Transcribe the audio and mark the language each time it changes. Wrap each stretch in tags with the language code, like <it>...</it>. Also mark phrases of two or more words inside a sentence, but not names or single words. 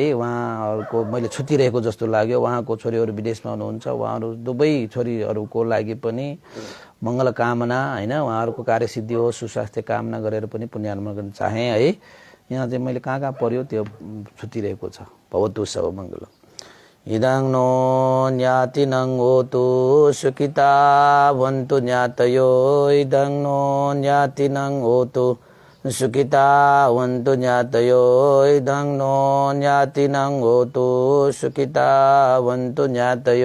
<ne>उहाँहरूको मैले छुटिरहेको जस्तो लाग्यो। उहाँको छोरीहरू विदेशमा हुनुहुन्छ, उहाँहरू दुवै छोरीहरूको लागि पनि मङ्गल कामना होइन, उहाँहरूको कार्यसिद्धि हो, सुस्वास्थ्य कामना गरेर पनि पुण्यानुमोदन गर्न चाहेँ है। यहाँ चाहिँ मैले कहाँ कहाँ पर्यो त्यो छुटिरहेको छ।</ne> <pi>भवतु सब मङ्गल। इदं नो ज्ञातिनं होतु सुखिता वन्तु ज्ञातयो, इदं नो ज्ञातिनं होतु सुखिता वन्तु ज्ञातयो, इदं नो ज्ञातिनं होतु सुखिता वन्तु ज्ञातयो।</pi>